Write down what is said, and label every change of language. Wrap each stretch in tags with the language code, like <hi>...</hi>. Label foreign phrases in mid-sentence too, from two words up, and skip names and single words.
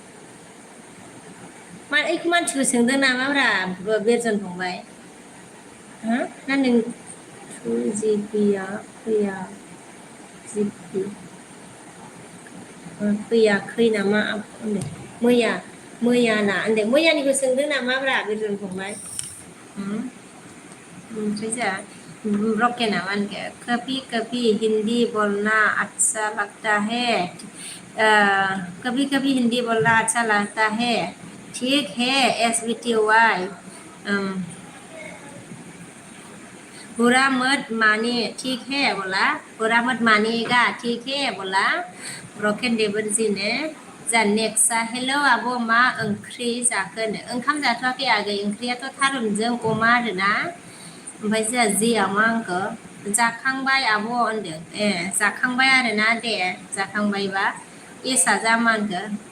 <brx>मा ओइखौ मानसिखौ सोंदों नामाब्रा बेरजन फंबाय हो ना नों जिपिया फैया जिपि फैयाखै नामा होनदों मैया मैया ना होनदों मैयानिखौ सोंदों नामाब्रा बिरजन फंबाय ओमफ्राय जा रॉके ना</brx> <hi>मान के कभी कभी हिंदी बोलना अच्छा लगता है कभी कभी हिंदी बोलना अच्छा लगता है ठीक है</hi> <brx>SBTY</brx> <hi>बुरा मत माने ठीक है बोला बुरा मत मानेगा ठीक है बोला ब्रकेन देबरजी ने</hi> <brx>जा नेक्सा हेलौ आब' मा ओंख्रि जाखो ओंखाम जाथ'वाखै आगै ओंख्रियाथ' थारुनजों अमा आरोना ओमफ्राय जोंहा जिया मा आंखौ जाखांबाय आब' होनदों जाखांबाय आरोना दे जाखांबायबा एसा जा मा होनखो</brx>